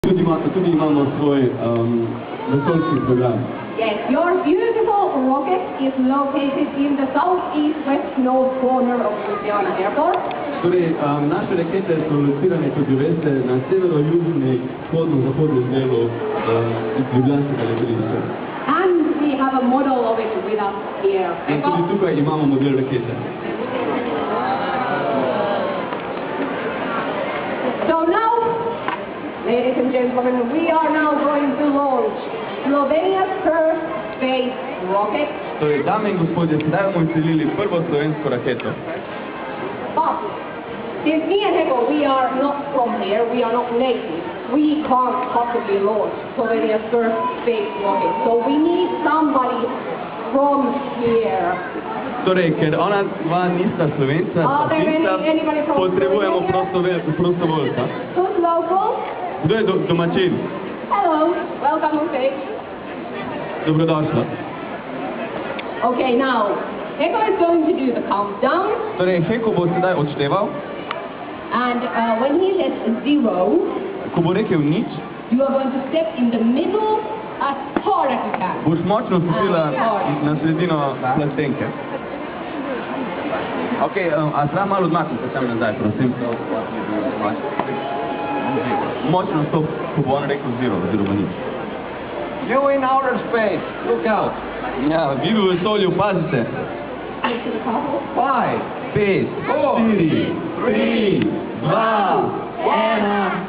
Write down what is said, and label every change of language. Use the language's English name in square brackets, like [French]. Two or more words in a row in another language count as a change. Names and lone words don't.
[Slovenian] Tudi imamo svoj vesoljski program. [English] Yes, your beautiful rocket is located in the southeast west north corner of Ljubljana Airport. [Slovenian] Torej, naše rakete so locirane, kot vi veste, na severo-južni, vzhodno-zahodnem delu ljubljanskega letališča. [English] And we have a model of it with us here. [Slovenian] In tudi tukaj imamo model rakete. [English] So now, ladies and gentlemen, we are now going to launch Slovenia's first space rocket. [Slovenian] Torej, dame in gospodje, sedaj bomo izstrelili prvo slovensko raketo. [English] But since me and Heko, we are not from here, we are not native, we can't possibly launch Slovenia's first space rocket. So we need somebody from here. [Slovenian] Torej, ker ona dva nista Slovenca, potrebujemo prostovoljca. [English] Who's local? [Slovenian] Kdo je domačin? [English] Hello, welcome on stage. [Slovenian] Dobrodošla. [English] Okay, now, Heko is going to do the countdown. [Slovenian] Torej, Heko bo sedaj odšteval. [English] And when he says 0, [Slovenian] ko bo rekel nič, [English] you are going to step in the middle as hard as you can. [Slovenian] Boš močno stopila na sredino plastenke. Ok, a se malo odmaknite tam nazaj, prosim. Močno stop, ko bo on rekel 0, oziroma nič. [English] You in outer space, look out. [Slovenian] Ja, vi v vesolju, pazite. 5, 5, 4, 3, 2, 1.